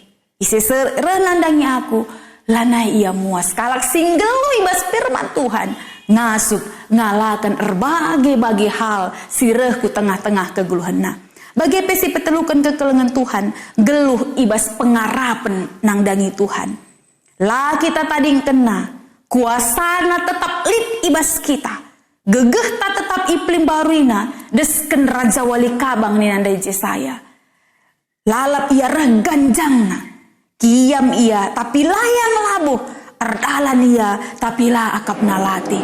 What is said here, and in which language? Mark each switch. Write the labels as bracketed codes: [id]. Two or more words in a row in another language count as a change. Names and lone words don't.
[btx] Sesirah nandangi aku, lanai ia muas. Kalak singgelu ibas firman Tuhan, ngasup ngalakan berbagai hal sireh ku tengah-tengah kegeluhan na. Bagi pesi petelukan kekelengan Tuhan, geluh ibas pengarapan nang dangi Tuhan. Lah kita tadi kena kuasana tetap lit ibas kita. Gegeh tak tetap iplim baruina desken raja wali kabang ni nandai Jesaya. Lalap ia reh ganjangna, kiam ia tapi layang labuh. Erdalan ia tapi lah akap nalati.